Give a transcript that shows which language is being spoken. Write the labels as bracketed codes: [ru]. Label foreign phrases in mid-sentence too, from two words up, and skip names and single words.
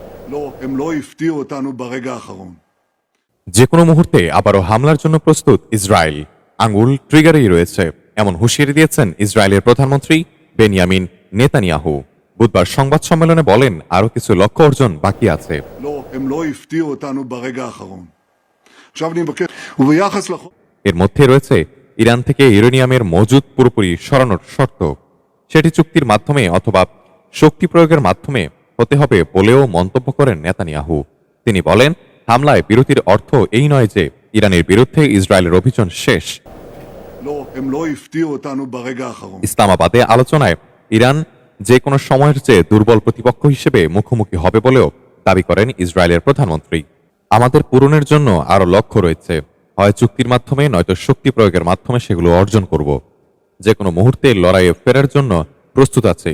[he] לא, הם לא הפתיעו אותנו ברגע האחרון. [bn] যে কোনো মুহূর্তে আবারও হামলার জন্য প্রস্তুত ইসরায়েল, আঙুল ট্রিগারেই রয়েছে এমন হুঁশিয়ারি দিয়েছেন ইসরায়েলের প্রধানমন্ত্রী বেনিয়ামিন নেতানিয়াহু। বুধবার সংবাদ সম্মেলনে বলেন আরও কিছু লক্ষ্য অর্জন বাকি আছে। [he] לא, הם לא הפתיעו אותנו ברגע האחרון. עכשיו אני מבקש, וביחס לחוק... [bn] এর মধ্যে রয়েছে ইরান থেকে ইউরেনিয়ামের মজুদ পুরোপুরি সরানোর শর্ত। সেটি চুক্তির মাধ্যমে অথবা শক্তি প্রয়োগের মাধ্যমে হতে হবে বলেও মন্তব্য করেন নেতানিয়াহু। তিনি বলেন, হামলায় বিরতির অর্থ এই নয় যে ইরানের বিরুদ্ধে ইসরায়েলের অভিযান শেষ। [he] לא, הם לא הפתיעו אותנו ברגע האחרון. [bn] ইসলামাবাদে আলোচনায় ইরান যে কোনো সময়ের চেয়ে দুর্বল প্রতিপক্ষ হিসেবে মুখোমুখি হবে বলেও দাবি করেন ইসরায়েলের প্রধানমন্ত্রী। আমাদের পূরণের জন্য আরও লক্ষ্য রয়েছে, হয় চুক্তির মাধ্যমে নয়তো শক্তি প্রয়োগের মাধ্যমে সেগুলো অর্জন করব। যে কোনো মুহূর্তে লড়াইয়ে ফেরার জন্য প্রস্তুত আছে।